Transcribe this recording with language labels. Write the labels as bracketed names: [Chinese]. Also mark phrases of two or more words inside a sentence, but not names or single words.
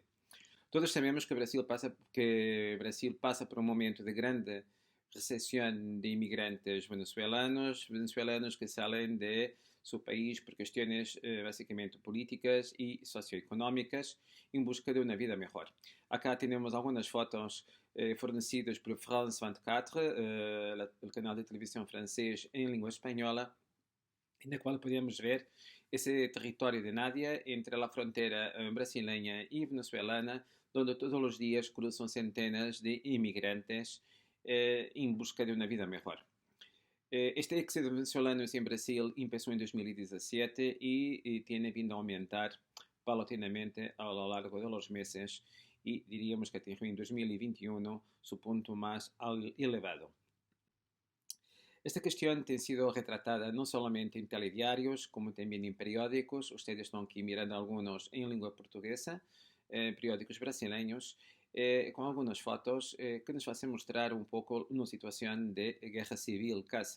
[Spanish] Todos sabemos que Brasil pasa por un momento de grande recesión de inmigrantes venezolanos que salen de su país por cuestiones básicamente políticas y socioeconómicas en busca de una vida mejor. Acá tenemos algunas fotos fornecidas por France 24, el canal de televisión francés en lengua española, [Portuguese] na qual podemos ver esse território de Nádia entre a fronteira brasileira e venezuelana, onde todos os dias cruzam centenas de imigrantes em busca de uma vida melhor. [Spanish] Este éxodo venezolano [Portuguese] em Brasil começou em 2017 e tem vindo a aumentar paulatinamente ao longo dos meses e diríamos que atingiu em 2021 seu ponto mais elevado. [Spanish] Esta cuestión ha sido retratada no solamente en telediarios, como también en periódicos. Ustedes están aquí mirando algunos en lengua portuguesa, periódicos brasileños, con algunas fotos que nos hacen mostrar un poco una situación de guerra civil casi.